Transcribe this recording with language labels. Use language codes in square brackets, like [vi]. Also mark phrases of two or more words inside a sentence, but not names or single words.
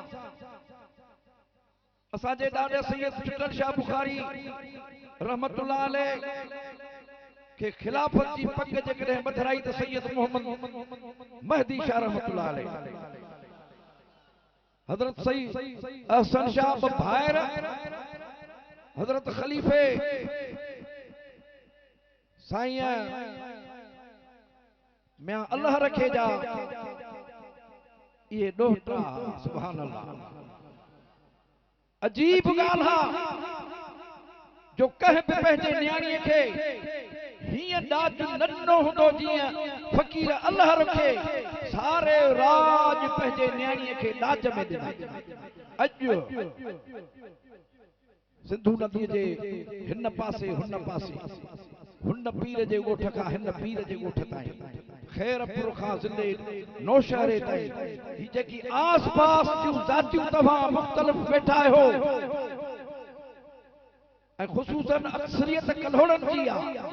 [sd] असांजे ॾाढे सैयद चुटल शाह बुखारी रहमतुल्लाह अलैह के खिलाफत जी पग जेकॾहिं ॿधराई त सैयद मोहम्मद महदी शाह रहमतुल्लाह अलैह, हजरत सईद अहसन शाह भायर, हजरत खलीफे साईं मैं अल्लाह रखे जा ये डोहटा। सुभान अल्लाह। अजीब गाल हा जो कह पे पंहिंजे न्याणीअ खे हीअं ॾाज नन्नो हूंदो जीअं फ़कीर अल्लाह रखे सारे राज पंहिंजे न्याणीअ खे ॾाज में ॾिनई। अॼु सिंधु नदीअ जे हिन पासे हुन पासे, हुन पीर जे ॻोठ खां हिन पीर जे ॻोठ ताईं, खैरपुर खां ज़िले नौशहरे ताईं, ही जेकी आस पास जूं ज़ातियूं तव्हां मुख़्तलिफ़ वेठा आहियो ऐं ख़ुसूसन अक्सरियत कल्होड़नि जी आहे,